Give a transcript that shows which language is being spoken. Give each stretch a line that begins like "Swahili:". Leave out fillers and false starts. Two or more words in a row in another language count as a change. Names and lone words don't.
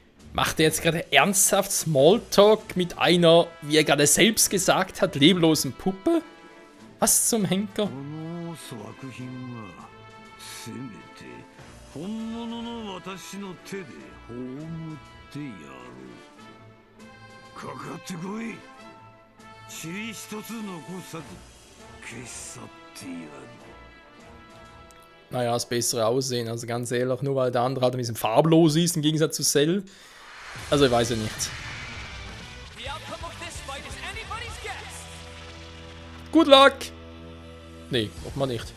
German: Macht er jetzt gerade ernsthaft Smalltalk mit einer, wie er gerade selbst gesagt hat, leblosen Puppe? Was zum Henker?
Japanese: 本物の私の手で葬ってやろう。かかってこい。塵一つ残さず消し去ってやる。
German: Naja, das bessere Aussehen, also ganz ehrlich, nur weil der andere halt ein bisschen farblos ist, im Gegensatz zu Cell. Also ich weiß ja nicht.
English: Good luck!
German: Nee, hoffen wir nicht.